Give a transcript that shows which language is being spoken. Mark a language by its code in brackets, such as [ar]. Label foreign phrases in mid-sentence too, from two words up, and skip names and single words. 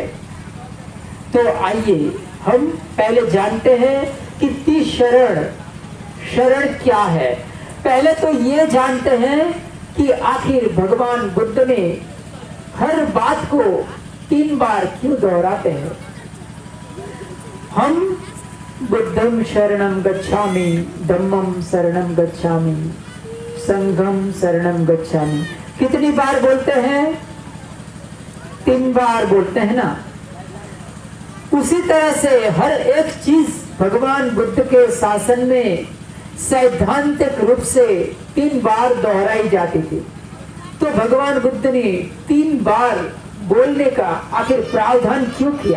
[hi] तो आइए हम पहले जानते हैं कि त्रिशरण शरण क्या है। पहले तो ये जानते हैं कि आखिर भगवान बुद्ध ने हर बात को 3 बार क्यों दोहराते हैं। [pi] हम बुद्धं शरणं गच्छामि, धम्मं शरणं गच्छामि, संघं शरणं गच्छामि। [hi] कितनी बार बोलते हैं? 3 बार बोलते हैं ना। उसी तरह से हर एक चीज भगवान बुद्ध के शासन में सैद्धांतिक रूप से 3 बार दोहराई जाती थी। तो भगवान बुद्ध ने 3 बार बोलने का आखिर प्रावधान क्यों किया?